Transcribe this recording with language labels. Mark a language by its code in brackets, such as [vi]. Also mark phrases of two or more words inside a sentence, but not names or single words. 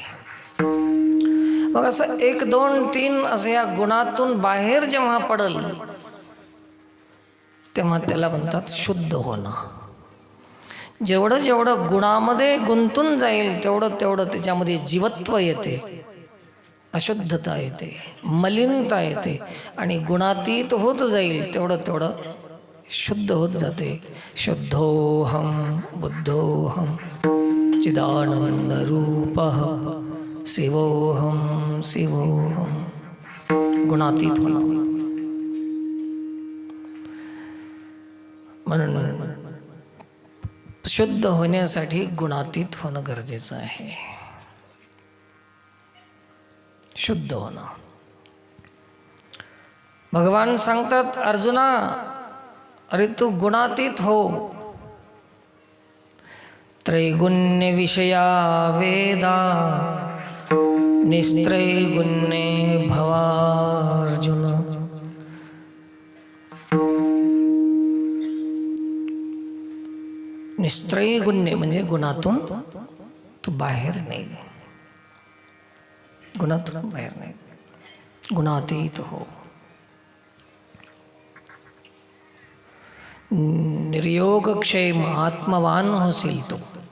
[mr] मग असं 1, 2, 3 असं या गुणातून बाहेर जेव्हा पडल तेव्हा त्याला म्हणतात शुद्ध होणं. जेवढं जेवढं गुणामध्ये गुंतून जाईल तेवढं तेवढं त्याच्यामध्ये जीवत्व येते, अशुद्धता येते, मलिनता येते. आणि गुणातीत होत जाईल तेवढं तेवढं शुद्ध होत जाते. [sa] शुद्धोहम बुद्धोहम चिदानंद रूपः शिवोहम शिवोहम. [mr] गुणातीत होणं. म्हणून शुद्ध होण्यासाठी गुणातीत होणं गरजेचं आहे. शुद्ध होणं. भगवान सांगतात अर्जुना, अरे तू गुणातीत हो. [sa] त्रैगुण्य विषया वेदा निस्त्रैगुण्ये भवार्जुन. [mr] निस्त्रैगुण्य म्हणजे गुणातून तू बाहेर नाही, गुणातून बाहेर नाही, गुणातीत हो. [sa] निर्योगक्षेम आत्मवान [mr] होशील तू.